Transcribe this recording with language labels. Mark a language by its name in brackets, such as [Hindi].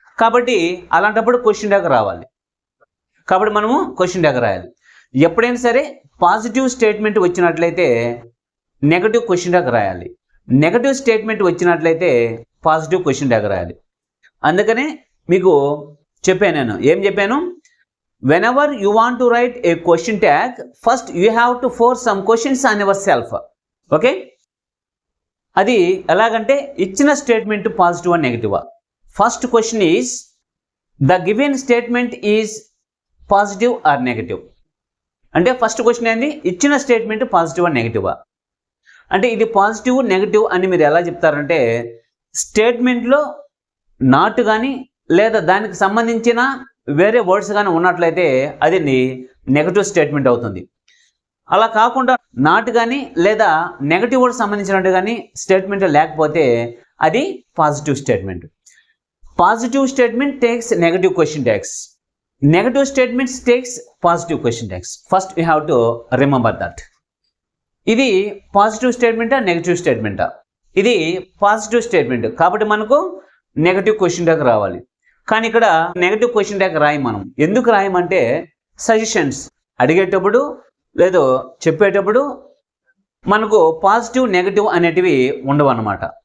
[Telugu] కాబట్టి అలాంటప్పుడు question tag రావాలి. కాబట్టి మనము క్వశ్చన్ ట్యాగ్ రాయాలి. ఎప్పుడైనా సరే పాజిటివ్ స్టేట్మెంట్ వచ్చినట్లయితే నెగటివ్ క్వశ్చన్ ట్యాగ్ రాయాలి. నెగటివ్ స్టేట్మెంట్ వచ్చినట్లయితే పాజిటివ్ క్వశ్చన్ ట్యాగ్ రాయాలి. అందుకనే మీకు చెప్పాను, నేను ఏం చెప్పాను? [English] whenever you want to write a question tag, first you have to force some questions on yourself. [Telugu] Okay, అది ఎలాగంటే ఇచ్చిన statement పాజిటివా నెగిటివా. [English] First question is, the given statement is positive or negative. [Telugu] అంటే ఫస్ట్ క్వశ్చన్ ఏంది, ఇచ్చిన statement పాజిటివా నెగిటివా. అంటే ఇది positive negative అని మీరు ఎలా చెప్తారంటే స్టేట్మెంట్లో నాట్ కానీ లేదా దానికి సంబంధించిన వేరే వర్డ్స్ కానీ ఉన్నట్లయితే అది నెగటివ్ స్టేట్మెంట్ అవుతుంది. అలా కాకుండా నాట్ కానీ లేదా నెగటివ్ వర్డ్స్ సంబంధించినట్టు కానీ స్టేట్మెంట్ లేకపోతే అది positive statement. [English] Positive statement takes negative question tags. Negative statements takes positive question tags. First we have to remember that. [Telugu] ఇది పాజిటివ్ స్టేట్మెంటా నెగటివ్ స్టేట్మెంటా? ఇది పాజిటివ్ స్టేట్మెంట్ కాబట్టి మనకు నెగటివ్ క్వశ్చన్ ట్యాగ్ రావాలి. కానీ ఇక్కడ నెగటివ్ క్వశ్చన్ ట్యాగ్ రాయి మనం. ఎందుకు రాయమంటే సజెషన్స్ అడిగేటప్పుడు లేదో చెప్పేటప్పుడు మనకు పాజిటివ్ నెగటివ్ అనేటివి ఉండవు అన్నమాట.